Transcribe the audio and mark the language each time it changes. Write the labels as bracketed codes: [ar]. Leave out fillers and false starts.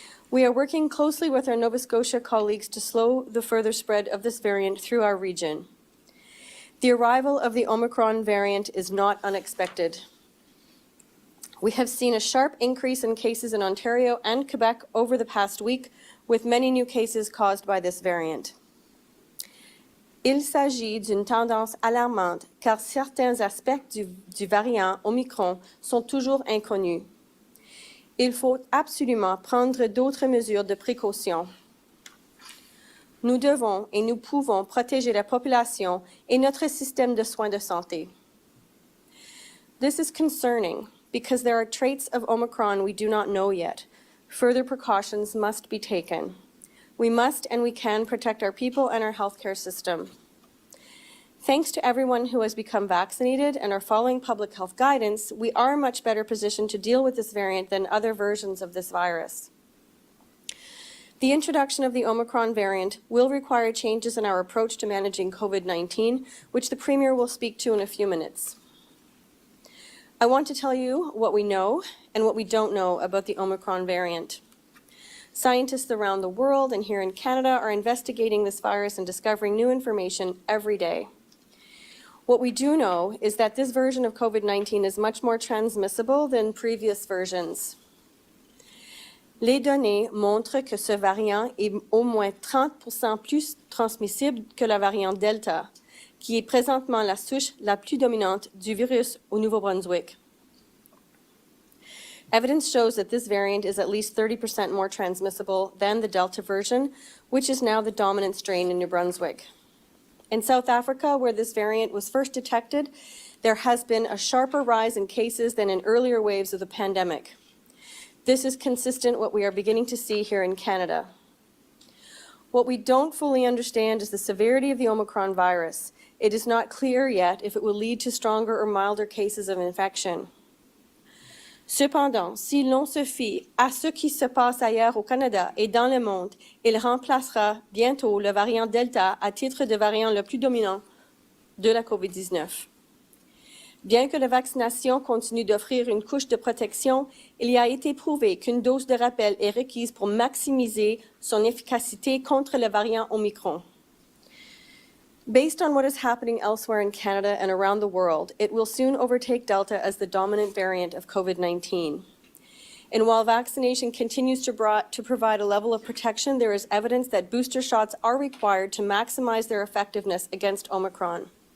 [en] We are working closely with our Nova Scotia colleagues to slow the further spread of this variant through our region. The arrival of the Omicron variant is not unexpected. We have seen a sharp increase in cases in Ontario and Quebec over the past week, with many new cases caused by this variant. [fr] Il s'agit d'une tendance alarmante car certains aspects du variant Omicron sont toujours inconnus. Il faut absolument prendre d'autres mesures de précaution. Nous devons et nous pouvons protéger la population et notre système de soins de santé. [en] This is concerning because there are traits of Omicron we do not know yet. Further precautions must be taken. We must and we can protect our people and our healthcare system. Thanks to everyone who has become vaccinated and are following public health guidance, we are much better positioned to deal with this variant than other versions of this virus. The introduction of the Omicron variant will require changes in our approach to managing COVID-19, which the Premier will speak to in a few minutes. I want to tell you what we know and what we don't know about the Omicron variant. Scientists around the world and here in Canada are investigating this virus and discovering new information every day. What we do know is that this version of COVID-19 is much more transmissible than previous versions. [fr] Les données montrent que ce variant est au moins 30% plus transmissible que la variante Delta, qui est présentement la souche la plus dominante du virus au Nouveau-Brunswick. [en] Evidence shows that this variant is at least 30% more transmissible than the Delta version, which is now the dominant strain in New Brunswick. In South Africa, where this variant was first detected, there has been a sharper rise in cases than in earlier waves of the pandemic. This is consistent with what we are beginning to see here in Canada. What we don't fully understand is the severity of the Omicron virus. It is not clear yet if it will lead to stronger or milder cases of infection. [fr] Cependant, si l'on se fie à ce qui se passe ailleurs au Canada et dans le monde, il remplacera bientôt le variant Delta à titre de variant le plus dominant de la COVID-19. Bien que la vaccination continue d'offrir une couche de protection, il a été prouvé qu'une dose de rappel est requise pour maximiser son efficacité contre le variant Omicron. [en] Based on what is happening elsewhere in Canada and around the world, it will soon overtake Delta as the dominant variant of COVID-19. And while vaccination continues to provide a level of protection, there is evidence that booster shots are required to maximize their effectiveness against Omicron.